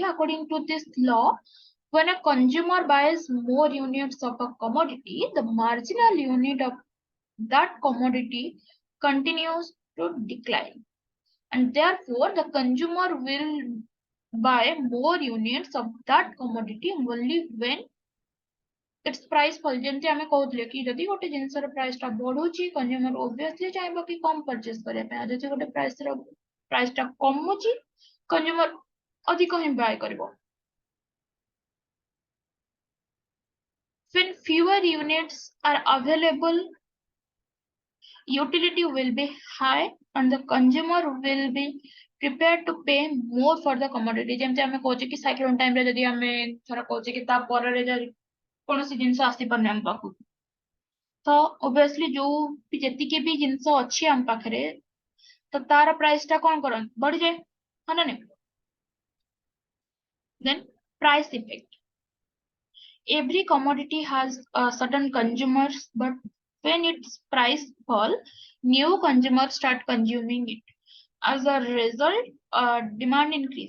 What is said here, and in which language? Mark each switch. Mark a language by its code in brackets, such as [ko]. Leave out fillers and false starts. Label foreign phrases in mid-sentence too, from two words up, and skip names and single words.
[en] According to this law, when a consumer buys more units of a commodity, the marginal unit of that commodity continues to decline. And therefore, the consumer will buy more units of that commodity only when its price falls. [or] ଯେମିତି ଆମେ କହୁଥିଲେ କି ଯଦି ଗୋଟେ ଜିନିଷର ପ୍ରାଇସ୍ ଟା ବଢୁଛି [en] consumer obviously [or] ଚାହିଁବ କି କମ purchase କରିବା ପାଇଁ, ଆଉ ଯଦି ଗୋଟେ ପ୍ରାଇସ୍ ଟା କମୁଛି କଞ୍ଜ୍ୟୁମର ଅଧିକ ହିଁ buy କରିବ. [en] When fewer units are available, utility will be high and the consumer will be prepared to pay more for the commodity. [or] ଯେମିତି ଆମେ କହୁଛେ କି [en] cyclone time [or] ରେ ଯଦି ଆମେ ଥର କହୁଛେ କି ତା ପରରେ ଯଦି କୌଣସି ଜିନିଷ ଆସିପାରୁନି ଆମ ପାଖକୁ, ତ obviously ଯୋଉ ଯେତିକି ବି ଜିନିଷ ଅଛି ଆମ ପାଖରେ ତ ତାର ପ୍ରାଇସ୍ ଟା କଣ କରନ୍ତି ବଢିଯାଏ, ହଁ ନା ନାଇଁ? [en] Then price effect. Every commodity has certain consumers, but when its price fall, new consumers start consuming it. As a result, demand increase.